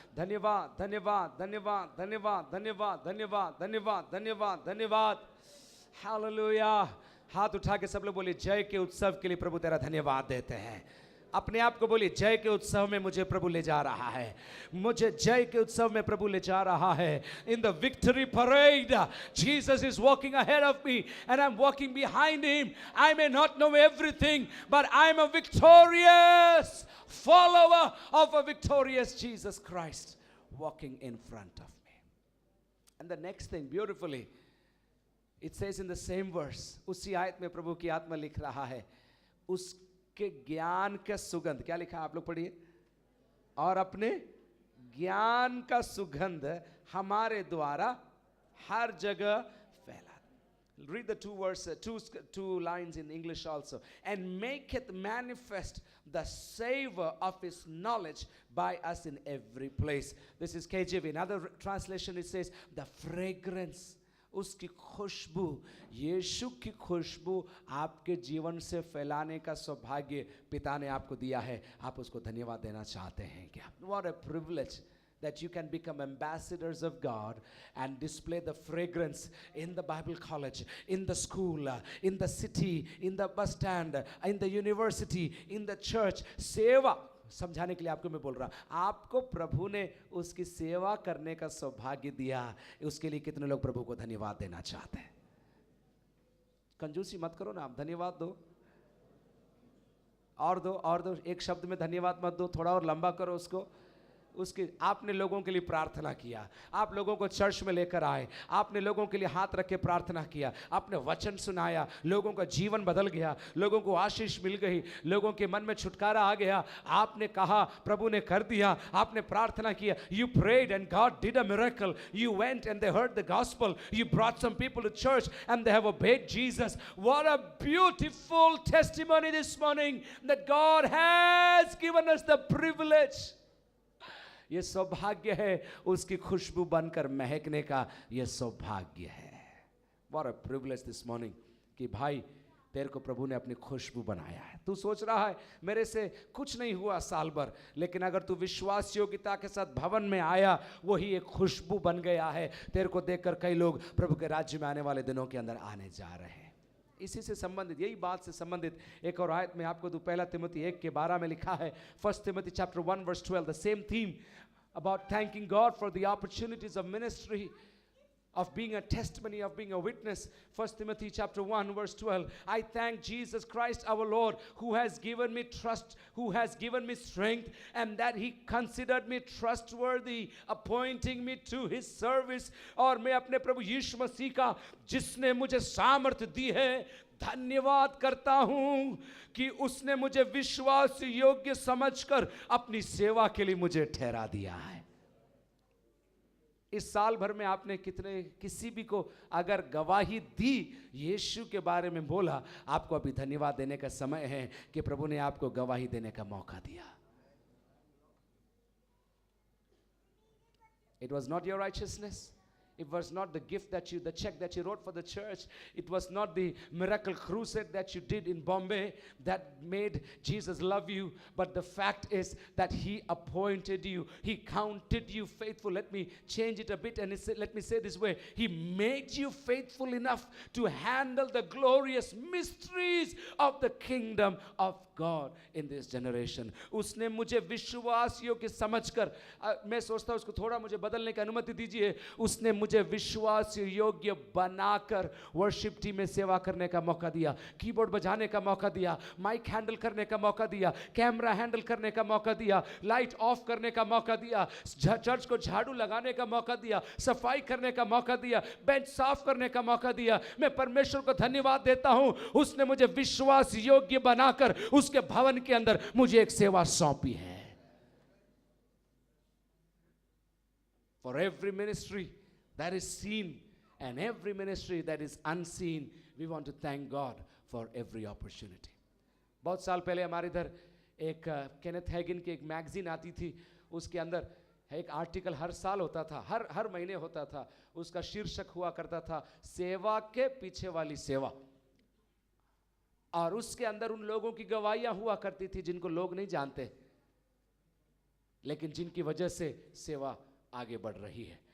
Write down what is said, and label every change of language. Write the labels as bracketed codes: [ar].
[hi] धन्यवाद धन्यवाद धन्यवाद धन्यवाद धन्यवाद धन्यवाद धन्यवाद धन्यवाद धन्यवाद। हालेलुया। हाथ उठा के सब लोग बोलिए जय के उत्सव के लिए प्रभु तेरा धन्यवाद देते हैं। अपने आप को बोलिए जय के उत्सव में मुझे प्रभु ले जा रहा है, मुझे जय के उत्सव में प्रभु ले जा रहा है। [en] In the victory parade, Jesus is walking ahead of me and I'm walking behind Him. I may not know everything, but I'm a victorious follower of a victorious Jesus Christ walking in front of me. And the next thing, beautifully, it says in the same verse, [hi] उसी आयत में प्रभु की आत्मा लिख रहा है, उस के ज्ञान का सुगंध, क्या लिखा आप लोग पढ़िए, और अपने ज्ञान का सुगंध हमारे द्वारा हर जगह फैला। [en] Read the two lines in English also. And make it manifest the savor of His knowledge by us in every place. This is KJV. In other translation it says the fragrance, [hi] उसकी खुशबू, यीशु की खुशबू आपके जीवन से फैलाने का सौभाग्य पिता ने आपको दिया है। आप उसको धन्यवाद देना चाहते हैं क्या? [en] What a privilege that you can become ambassadors of God and display the fragrance in the Bible college, in the school, in the city, in the bus stand, in the university, in the church. [hi] सेवा समझाने के लिए आपको मैं बोल रहा, आपको प्रभु ने उसकी सेवा करने का सौभाग्य दिया। उसके लिए कितने लोग प्रभु को धन्यवाद देना चाहते हैं? कंजूसी मत करो ना, आप धन्यवाद दो और दो। एक शब्द में धन्यवाद मत दो, थोड़ा और लंबा करो उसको। उसके आपने लोगों के लिए प्रार्थना किया, आप लोगों को चर्च में लेकर आए, आपने लोगों के लिए हाथ रख के प्रार्थना किया, आपने वचन सुनाया, लोगों का जीवन बदल गया, लोगों को आशीष मिल गई, लोगों के मन में छुटकारा आ गया। आपने कहा, प्रभु ने कर दिया, आपने प्रार्थना किया। [en] You prayed and God did a miracle. You went and they heard the gospel. You brought some people to church and they have obeyed Jesus. What a beautiful testimony this morning that God has given us the privilege, [hi] ये सौभाग्य है उसकी खुशबू बनकर महकने का, ये सौभाग्य है। [en] What a privilege this morning [hi] कि भाई तेरे को प्रभु ने अपनी खुशबू बनाया है। तू सोच रहा है मेरे से कुछ नहीं हुआ साल भर, लेकिन अगर तू विश्वास योग्यता के साथ भवन में आया, वही एक खुशबू बन गया है। तेरे को देखकर कई लोग प्रभु के राज्य में आने वाले दिनों के अंदर आने जा रहे हैं। इसी से संबंधित, यही बात से संबंधित एक और आयत में आपको दूं। 1 तिमोथी 1:12 में लिखा है, [en] 1 Timothy chapter 1 verse 12, the same theme about thanking God for the opportunities of ministry, of being a testimony, of being a witness. 1 Timothy chapter 1 verse 12, I thank Jesus Christ our Lord who has given me trust, who has given me strength, and that He considered me trustworthy, appointing me to His service. [hi] और मैं अपने प्रभु यीशु मसीह का, जिसने मुझे सामर्थ्य दी है, धन्यवाद करता हूं कि उसने मुझे विश्वास योग्य समझकर अपनी सेवा के लिए मुझे ठहरा दिया है। इस साल भर में आपने कितने किसी भी को अगर गवाही दी, यीशु के बारे में बोला, आपको अभी धन्यवाद देने का समय है कि प्रभु ने आपको गवाही देने का मौका दिया। [en] It was not your righteousness. It was not the gift that the check that you wrote for the church. It was not the miracle crusade that you did in Bombay that made Jesus love you. But the fact is that He appointed you. He counted you faithful. Let me change it a bit and let me say this way. He made you faithful enough to handle the glorious mysteries of the kingdom of God in this generation. [hi] उसने मुझे विश्वास योग्य समझकर, मैं सोचता हूँ उसको थोड़ा मुझे बदलने की अनुमति दीजिए, उसने मुझे विश्वास योग्य बनाकर वर्शिप टीम में सेवा करने का मौका दिया, कीबोर्ड बजाने का मौका दिया, माइक हैंडल करने का मौका दिया, कैमरा हैंडल करने का मौका दिया, लाइट ऑफ करने का मौका दिया, चर्च को झाड़ू लगाने का मौका दिया, सफाई करने का मौका दिया, बेंच साफ करने का मौका दिया। मैं परमेश्वर को धन्यवाद देता हूं, उसने मुझे विश्वास योग्य बनाकर उसके भवन के अंदर मुझे एक सेवा सौंपी है। [en] For every ministry that is seen and every ministry that is unseen, we want to thank God for every opportunity. [hi] बहुत साल पहले हमारे इधर एक केनेथ हैगिन की एक मैगजीन आती थी, उसके अंदर एक आर्टिकल हर साल होता था, हर महीने होता था, उसका शीर्षक हुआ करता था सेवा के पीछे वाली सेवा। और उसके अंदर उन लोगों की गवाहियां हुआ करती थी जिनको लोग नहीं जानते, लेकिन जिनकी वजह से सेवा आगे बढ़ रही है।